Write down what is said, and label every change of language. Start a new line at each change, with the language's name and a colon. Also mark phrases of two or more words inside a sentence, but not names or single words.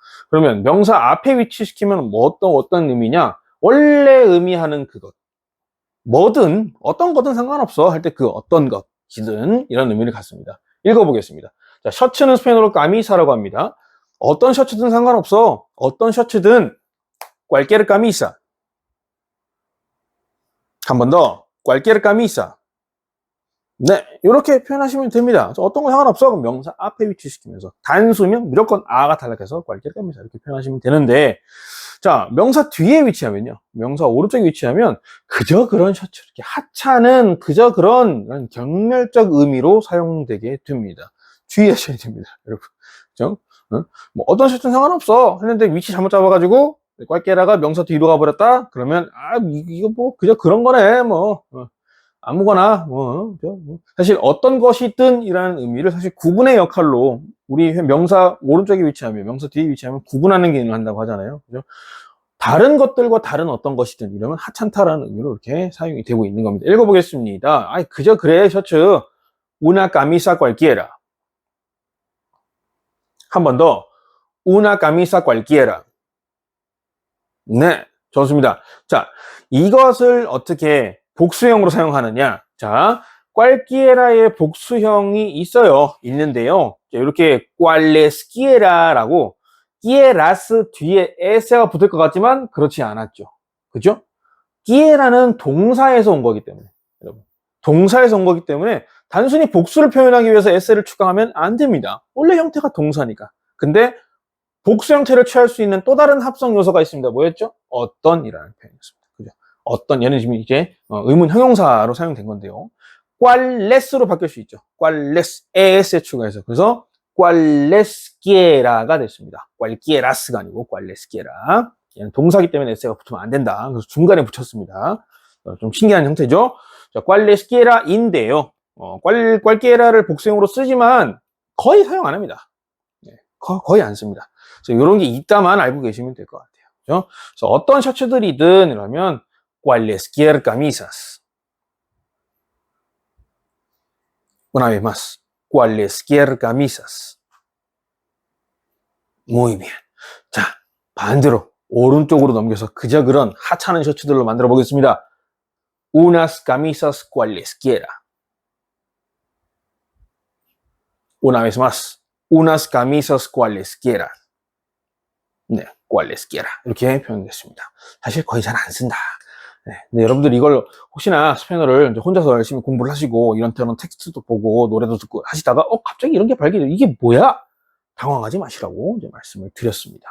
Korean: 그러면 명사 앞에 위치시키면 뭐 어떤 의미냐? 원래 의미하는 그것. 뭐든, 어떤 거든 상관없어. 할 때 그 어떤 것이든 이런 의미를 갖습니다. 읽어보겠습니다. 자, 셔츠는 스페인어로 까미사라고 합니다. 어떤 셔츠든 상관없어. 어떤 셔츠든
Spanish: cualquier camisa.
Korean: 한 번 더.
Spanish: cualquier camisa.
Korean: 네, 이렇게 표현하시면 됩니다. 어떤 거 상관없어. 그럼 명사 앞에 위치시키면서 단수면 무조건 아가 탈락해서
Spanish: cualquier camisa
Korean: 이렇게 표현하시면 되는데, 자, 명사 뒤에 위치하면요. 명사 오른쪽에 위치하면 그저 그런 셔츠, 이렇게 하찮은 그저 그런 경멸적 의미로 사용되게 됩니다. 주의하셔야 됩니다, 여러분. 그죠? 뭐 어떤 셔츠는 상관없어 했는데 위치 잘못 잡아가지고 꽐깨라가 명사 뒤로 가버렸다? 그러면 이거 뭐 그저 그런 거네 뭐 아무거나 사실 어떤 것이든 이라는 의미를 사실 구분의 역할로 우리 명사 오른쪽에 위치하면 명사 뒤에 위치하면 구분하는 기능을 한다고 하잖아요. 그죠? 다른 것들과 다른 어떤 것이든 이러면 하찮다라는 의미로 이렇게 사용이 되고 있는 겁니다. 읽어보겠습니다. 그저 그래 셔츠
Spanish: una camisa cualquiera.
Korean: 한 번 더
Spanish: una camisa cualquiera.
Korean: 네, 좋습니다. 자, 이것을 어떻게 복수형으로 사용하느냐? 자, cualquiera의 복수형이 있는데요. 자, 이렇게 cualesquiera라고 quieras 뒤에 s가 붙을 것 같지만 그렇지 않았죠. 그죠? quie라는 동사에서 온 거기 때문에, 여러분. 동사에서 온 거기 때문에 단순히 복수를 표현하기 위해서 s를 추가하면 안 됩니다. 원래 형태가 동사니까. 근데 복수 형태를 취할 수 있는 또 다른 합성 요소가 있습니다. 뭐였죠? 어떤이라는 표현이었습니다. 그죠? 어떤, 얘는 지금 이제 의문 형용사로 사용된 건데요. cuales로 바뀔 수 있죠. cuales, es에 추가해서. 그래서 cualesquiera가 됐습니다. cualquieras가 아니고 cualesquiera. 얘는 동사기 때문에 s가 붙으면 안 된다. 그래서 중간에 붙였습니다. 좀 신기한 형태죠. 자, cualesquiera인데요. cualquiera를 복수형으로 쓰지만 거의 사용 안 합니다. 거의 안 씁니다. 그래서 이런 게 있다만 알고 계시면 될 것 같아요. 그렇죠? 그래서 어떤 셔츠들이든 이러면
Spanish: cualesquier camisas. Una vez más, cualesquier camisas. Muy bien.
Korean: 자, 반대로 오른쪽으로 넘겨서 그저 그런 하찮은 셔츠들로 만들어 보겠습니다.
Spanish: Unas camisas cualesquiera. Una vez más. unas camisas cualesquiera.
Korean: 네, cualesquiera. 이렇게 표현됐습니다. 사실 거의 잘 안 쓴다. 네, 근데 여러분들 이걸 혹시나 스페인어를 이제 혼자서 열심히 공부를 하시고 이런저런 텍스트도 보고 노래도 듣고 하시다가 갑자기 이런 게 발견돼요. 이게 뭐야? 당황하지 마시라고 이제 말씀을 드렸습니다.